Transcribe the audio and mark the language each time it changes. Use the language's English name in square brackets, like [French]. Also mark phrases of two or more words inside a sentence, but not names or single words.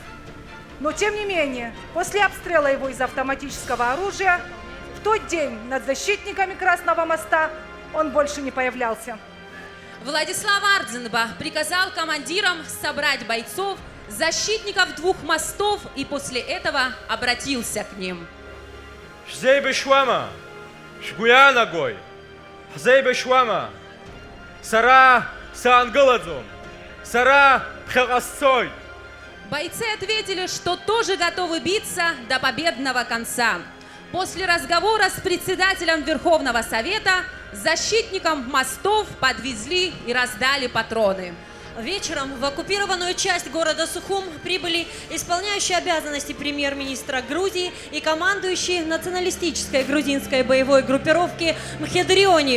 [Russian] Но тем не менее, после обстрела его из автоматического оружия, в тот день над защитниками Красного моста он больше не появлялся. Владислав Ардзенба приказал командирам собрать бойцов, защитников 2 мостов, и после этого обратился к ним. Шзейбе швама, шгуя ногой, хзейбе швама, сара саангаладзон, сара пхагасцой. Бойцы ответили, что тоже готовы биться до победного конца. После разговора с председателем Верховного Совета защитникам мостов подвезли и раздали патроны. Вечером в оккупированную часть города Сухум прибыли исполняющий обязанности премьер-министра Грузии и командующий националистической грузинской боевой группировки Мхедриони.